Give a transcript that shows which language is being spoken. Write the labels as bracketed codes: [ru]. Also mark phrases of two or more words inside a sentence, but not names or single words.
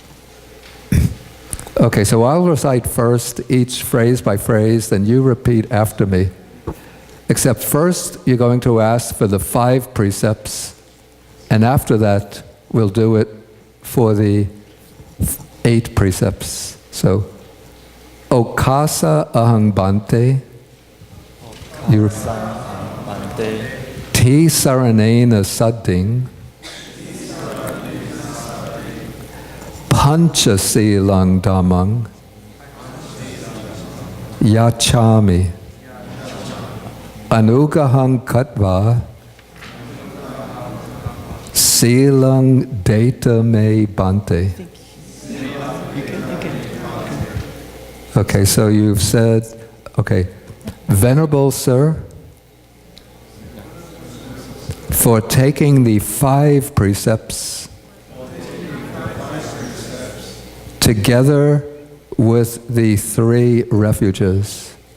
[en] Okay, so I'll recite first each phrase by phrase, then you repeat after me. Except first, you're going to ask for the 5 precepts, and after that, we'll do it for the 8 precepts. So, [pi] Okasa ahang bante, Ti saranena sadding, Panchasilang Dhammang Yachami Anugahang Katva Silang Data Me Bante. [en] Okay, so you've said, okay, Venerable Sir, for taking the 5 precepts together with the 3 refuges.